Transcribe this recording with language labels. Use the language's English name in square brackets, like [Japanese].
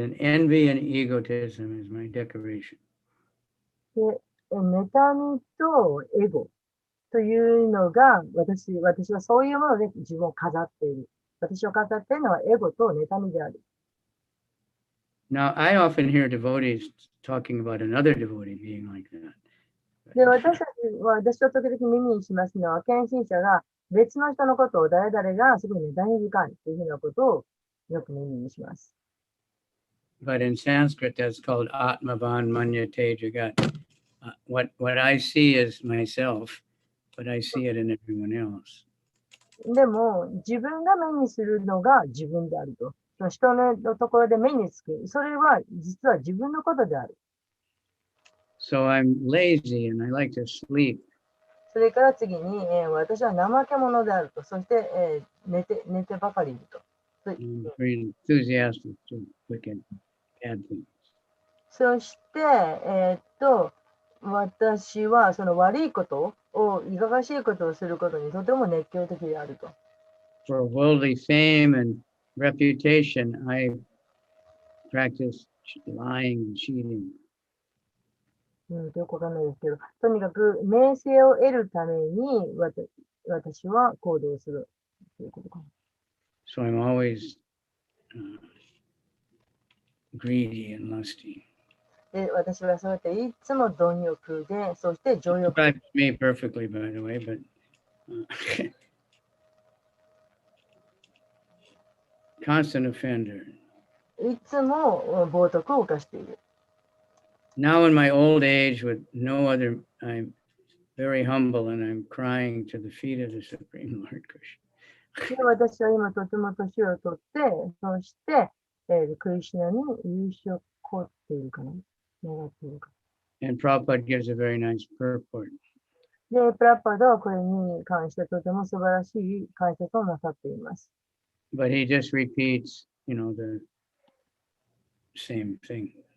[English] And envy and egotism is my decoration. [Japanese] で、妬みとエゴというのが、私はそういうもので自分を飾っている。私を飾っているのはエゴと妬みである。 [English] Now, I often hear devotees talking about another devotee being like that. [Japanese] で、私は時々耳にしますのは、献身者が別の人のことを誰々がすごい妬み深いというふうなことをよく耳にします。 [English] But in Sanskrit, that's called [Sanskrit] Atmavan Manyate Jagat. [English] What I see is myself, but I see it in everyone else. [Japanese] でも、自分が目にするのが自分であると。その人のところで目につく。それは実は自分のことである。 [English] So I'm lazy and I like to sleep. [Japanese] それから次に、私は怠け者であると。そして、寝てばかりいると。 [English] I'm very enthusiastic to look at bad things. [Japanese] そして、私はその悪いことを、いかがわしいことをすることにとても熱狂的であると。 [English] For worldly fame and reputation, I practice lying and cheating. [Japanese] よくわかんないですけど、とにかく名声を得るために私は行動するということかな。 [English] So I'm always greedy and lusty. [Japanese] で、私はそうやっていつも貪欲で、そして情欲。 [English] Describes me perfectly, by the way, but constant offender. [Japanese] いつも冒涜を犯している。 [English] Now in my old age with no other, I'm very humble and I'm crying to the feet of the Supreme Lord Krishna. [Japanese] で、私は今とても年を取って、そして、クリシュナに優勝をこうっているかな。願っているか。 [English] And Prabhupada gives a very nice purport. [Japanese] で、プラッパードはこれに関してとても素晴らしい解説をなさっています。 [English] But he just repeats, the same thing.